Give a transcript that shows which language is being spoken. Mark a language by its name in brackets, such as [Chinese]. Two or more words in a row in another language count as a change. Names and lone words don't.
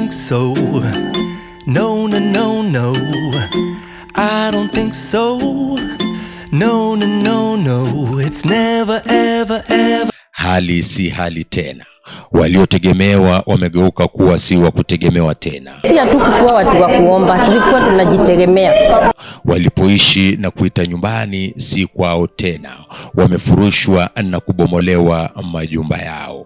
[English] so. No, no, no, no, I don't think so. No, no, no, no, it's never, ever, ever. [Swahili] Hali si hali tena. Waliotegemewa wamegeuka kuwa si wa kutegemewa tena. Si hatukuwa watu wa kuomba, tulikuwa tunajitegemea. Walipoishi na kuita nyumbani si kwao tena. Wamefurushwa na kubomolewa majumba yao.